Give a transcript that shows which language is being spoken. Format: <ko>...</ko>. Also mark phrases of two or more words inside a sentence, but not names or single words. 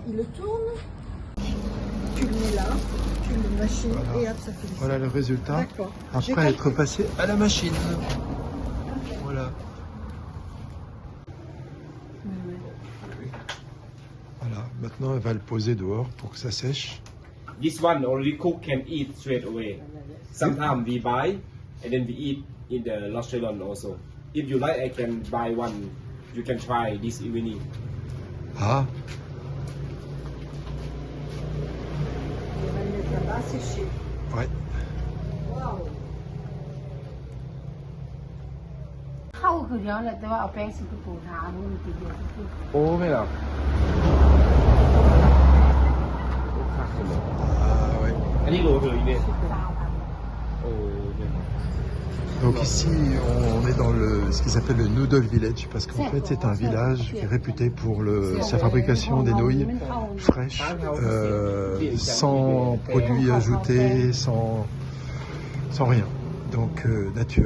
<fr>Ils le tournent, tu le mets là, tu le machines voilà. Et hop, ça fait voilà le résultat. Après être passé à la machine. Voilà. Voilà, maintenant elle va le poser dehors pour que ça sèche.</fr> <en>This one only cook can eat straight away. Sometimes we buy and then we eat in the restaurant also. If you like, I can buy one. You can try this evening.</en> <fr>Ah, on va le mettre là-bas, sécher. ouais. Waouh.</fr> <th>เข้าคือเดียวแหละแต่ว่าเอาแป้งสิไปปูทาอันนี้มันติดเดียวคือ โอ้ไม่หรอก</th> <fr>Ah ouais.</fr> <th>อันนี้โลเท่าไหร่เนี่ย 20,000 โอ้</th> <fr>Donc ici, on est dans ce qui s'appelle le Noodle Village, parce qu'en fait c'est un village qui est réputé pour sa fabrication des nouilles fraîches, sans produits ajoutés, sans rien, donc nature.</fr>